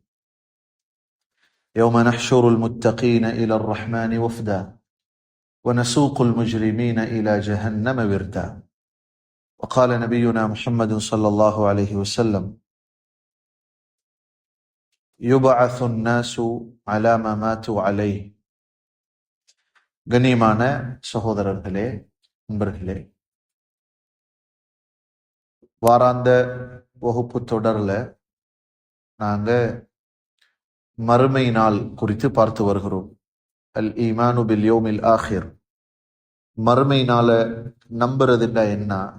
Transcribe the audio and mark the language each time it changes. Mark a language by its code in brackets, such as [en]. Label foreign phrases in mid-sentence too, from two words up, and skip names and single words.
[ar] يوم نحشر المتقين إلى الرحمن وفدا ونسوق المجرمين إلى جهنم وردا. وقال نبينا محمد صلى الله عليه وسلم: يبعث الناس على ما ماتوا عليه. [ta] கண்ணியமான சகோதரர்களே, நண்பர்களே, வாராந்த வகுப்பு தொடர்ல நாங்க மறுமை நாள் குறித்து பார்த்து வருகிறோம். [ar] الإيمان باليوم الآخر. [ta] மறுமை நாள நம்புறதுண்டா என்ன?